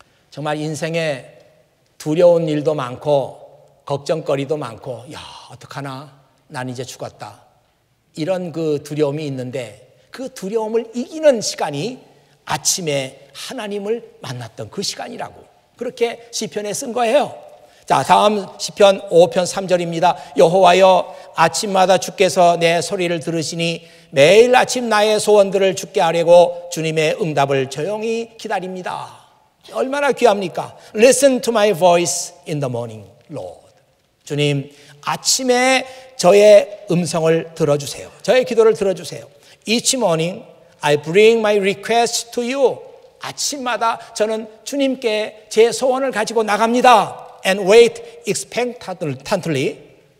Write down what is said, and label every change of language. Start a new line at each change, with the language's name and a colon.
Korean: 정말 인생에 두려운 일도 많고 걱정거리도 많고 어떡하나 난 이제 죽었다, 이런 그 두려움이 있는데 그 두려움을 이기는 시간이 아침에 하나님을 만났던 그 시간이라고 그렇게 시편에 쓴 거예요. 자, 다음 시편 5편 3절입니다. 여호와여, 아침마다 주께서 내 소리를 들으시니 매일 아침 나의 소원들을 주께 아뢰고 주님의 응답을 조용히 기다립니다. 얼마나 귀합니까?
English: Listen to my voice in the morning, Lord.
Korean: 주님, 아침에 저의 음성을 들어주세요. 저의 기도를 들어주세요.
English: Each morning I bring my request to you.
Korean: 아침마다 저는 주님께 제 소원을 가지고 나갑니다.
English: And wait expectantly.